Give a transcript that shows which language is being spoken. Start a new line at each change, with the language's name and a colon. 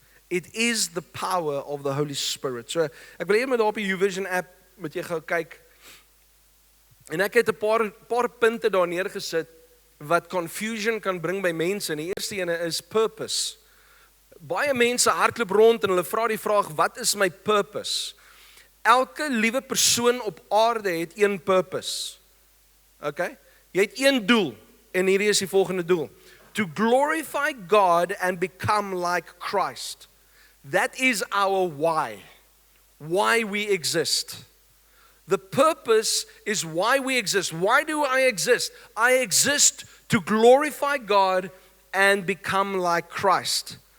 English: It is the power of the Holy Spirit.
Afrikaans: So ek wil net op die YouVision app met jy gou kyk. En ek het 'n paar punte daar neergesit wat confusion kan bring by mense. En die eerste ene is purpose. Baie mense hardloop rond en hulle vra die vraag, wat is my purpose? Elke liewe persoon op aarde het een purpose. Okay? Jy het een doel en hierdie is die volgende doel.
English: To glorify God and become like Christ. That is our why. Why we exist. The purpose is why we exist. Why do I exist? I exist to glorify God and become like Christ.